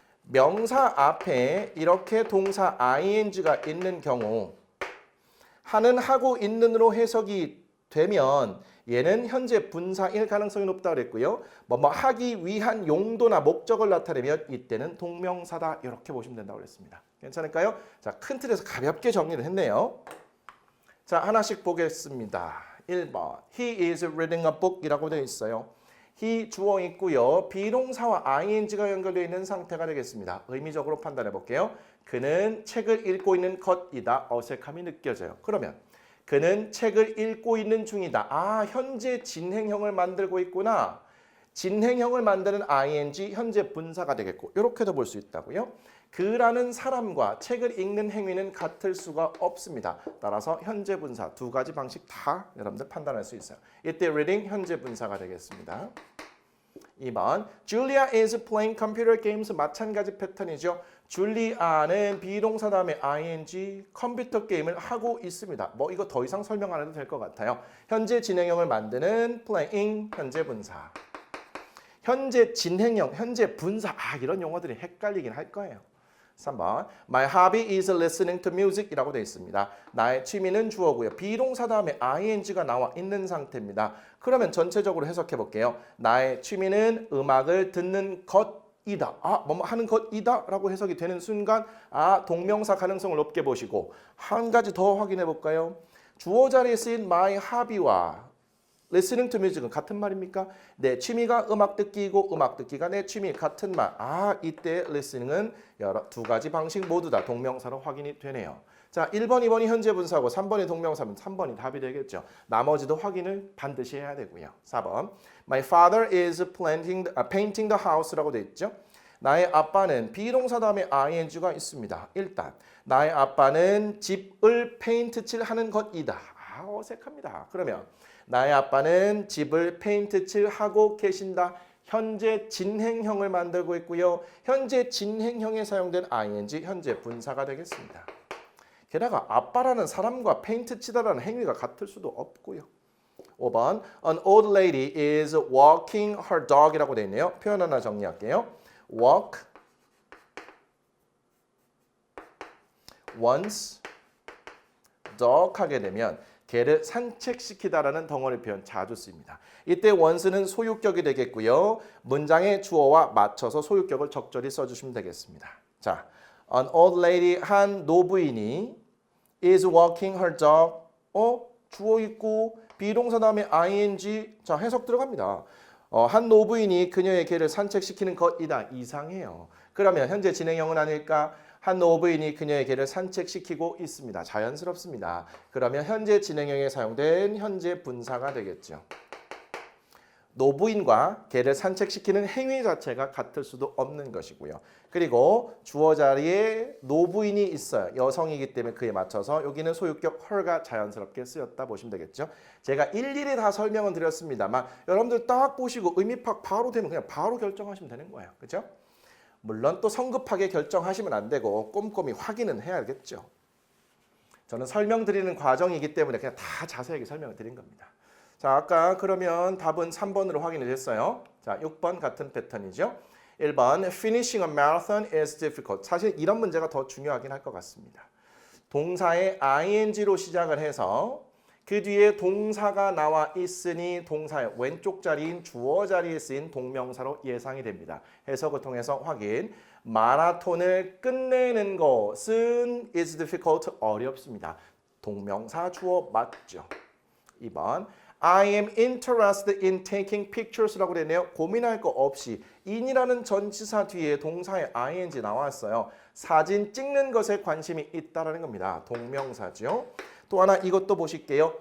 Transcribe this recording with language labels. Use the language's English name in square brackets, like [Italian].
[Korean] 명사 앞에 이렇게 동사 ing가 있는 경우 하는 하고 있는으로 해석이 되면 얘는 현재 분사일 가능성이 높다고 그랬고요. 뭐 하기 위한 용도나 목적을 나타내면 이때는 동명사다 이렇게 보시면 된다고 그랬습니다. 괜찮을까요? 자, 큰 틀에서 가볍게 정리를 했네요. 자, 하나씩 보겠습니다. [English] 1번 He is reading a book 이라고 되어 있어요. [Korean] he 주어 있고요. 비동사와 ing가 연결되어 있는 상태가 되겠습니다. 의미적으로 판단해 볼게요. 그는 책을 읽고 있는 것이다. 어색함이 느껴져요. 그러면 그는 책을 읽고 있는 중이다. 아, 현재 진행형을 만들고 있구나. 진행형을 만드는 ing 현재 분사가 되겠고 이렇게도 볼 수 있다고요. 그라는 사람과 책을 읽는 행위는 같을 수가 없습니다. 따라서 현재 분사 두 가지 방식 다 여러분들 판단할 수 있어요. 이때 reading 현재 분사가 되겠습니다. [English] 2번 Julia is playing computer games [Korean] 마찬가지 패턴이죠. 줄리아는 비동사 다음에 ing 컴퓨터 게임을 하고 있습니다. 뭐 이거 더 이상 설명 안 해도 될 것 같아요. 현재 진행형을 만드는 playing 현재 분사. 현재 진행형, 현재 분사 이런 용어들이 헷갈리긴 할 거예요. [English] 3번 My hobby is listening to music 이라고 되어 있습니다. [Korean] 나의 취미는 주어고요. 비동사 다음에 ing가 나와 있는 상태입니다. 그러면 전체적으로 해석해 볼게요. 나의 취미는 음악을 듣는 것이다. 뭐뭐 하는 것이다 라고 해석이 되는 순간 동명사 가능성을 높게 보시고 한 가지 더 확인해 볼까요? 주어 자리에 쓰인 my hobby와 [English] listening to music [Korean] 은 같은 말입니까? 내 취미가 음악 듣기이고 음악 듣기가 내 취미 같은 말. 이때 listening은 두 가지 방식 모두 다 동명사로 확인이 되네요. 자, 1번, 2번이 현재 분사고 3번이 동명사면 3번이 답이 되겠죠. 나머지도 확인을 반드시 해야 되고요. [English] 4번 My father is painting the house라고 돼 있죠. [Korean] 나의 아빠는 비동사 다음에 ing가 있습니다. 일단 나의 아빠는 집을 페인트 칠하는 것이다. 어색합니다. 그러면 나의 아빠는 집을 페인트 칠하고 계신다. 현재 진행형을 만들고 있고요. 현재 진행형에 사용된 ing 현재 분사가 되겠습니다. 게다가 아빠라는 사람과 페인트 치다라는 행위가 같을 수도 없고요. [English] 5번 An old lady is walking her dog 이라고 되어 있네요. [Korean] 표현 하나 정리할게요. [English] walk once dog [Korean] 하게 되면 개를 산책시키다라는 덩어리 표현 자주 쓰입니다. 이때 once는 소유격이 되겠고요. 문장의 주어와 맞춰서 소유격을 적절히 써주시면 되겠습니다. [English] 자, an old lady [Korean] 한 노부인이 [English] is walking her dog. [Korean] 주어 있고 비동사 다음에 ing. 자, 해석 들어갑니다. 한 노부인이 그녀의 개를 산책시키는 것이다. 이상해요. 그러면 현재 진행형은 아닐까? 한 노부인이 그녀의 개를 산책시키고 있습니다. 자연스럽습니다. 그러면 현재 진행형에 사용된 현재 분사가 되겠죠. 노부인과 개를 산책시키는 행위 자체가 같을 수도 없는 것이고요. 그리고 주어 자리에 노부인이 있어요. 여성이기 때문에 그에 맞춰서 여기는 소유격 her가 자연스럽게 쓰였다 보시면 되겠죠. 제가 일일이 다 설명은 드렸습니다만 여러분들 딱 보시고 의미 파악 바로 되면 그냥 바로 결정하시면 되는 거예요. 그렇죠? 물론 또 성급하게 결정하시면 안 되고 꼼꼼히 확인은 해야겠죠. 저는 설명드리는 과정이기 때문에 그냥 다 자세하게 설명을 드린 겁니다. 자, 아까 그러면 답은 3번으로 확인이 됐어요. 자, 6번 같은 패턴이죠. [English] 1번 Finishing a marathon is difficult. [Korean] 사실 이런 문제가 더 중요하긴 할 것 같습니다. 동사의 ing로 시작을 해서 그 뒤에 동사가 나와 있으니 동사의 왼쪽 자리인 주어 자리에 쓰인 동명사로 예상이 됩니다. 해석을 통해서 확인. 마라톤을 끝내는 것은 is difficult. 어렵습니다. 동명사 주어 맞죠? [English] 2번 I am interested in taking pictures라고 되네요. [Korean] 고민할 거 없이 in이라는 전치사 뒤에 동사의 ing 나왔어요. 사진 찍는 것에 관심이 있다라는 겁니다. 동명사죠. 또 하나 이것도 보실게요.